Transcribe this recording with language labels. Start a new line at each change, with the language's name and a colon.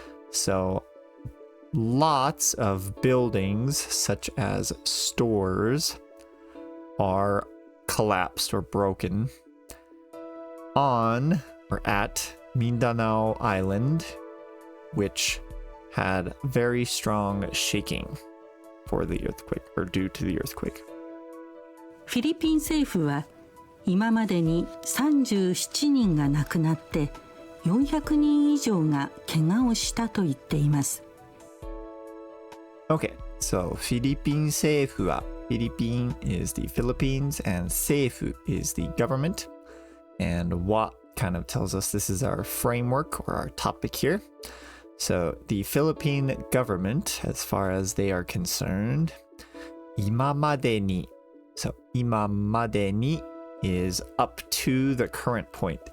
English: So lots of buildings such as stores are collapsed or broken on or at Mindanao Island, which had very strong shaking for the earthquake or due to the earthquake.
Japanese: フィリピン政府は今までに37人が亡くなって400人以上が怪我をしたと言っています。
English: Okay, so
Japanese: フィリピン政府は
English: Philippine is the Philippines and 政府 is the government. And what kind of tells us this is our framework or our topic here. So the Philippine government, as far as they are concerned,
Japanese: 今までに
English: So 今までに is up to the current point.